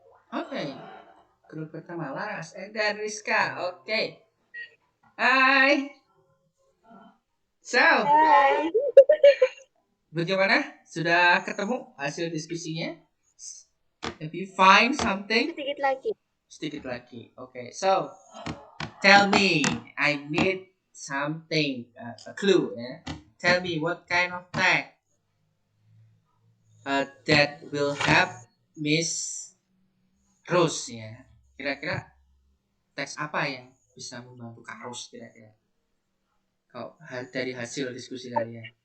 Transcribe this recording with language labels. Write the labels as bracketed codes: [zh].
[id] Oke, grup pertama Laras dan Rizka. Oke. Hai. So, Hai. bagaimana? Sudah ketemu hasil diskusinya? [en] Have you find something? [id] Sedikit lagi. Sedikit lagi. [en] Okay, so tell me. I need something, a clue. Yeah? Tell me what kind of tag that will help Miss Rose ya. [id] Kira-kira teks apa yang bisa membantu Kak Rose kira-kira? Kalau dari hasil diskusi kalian.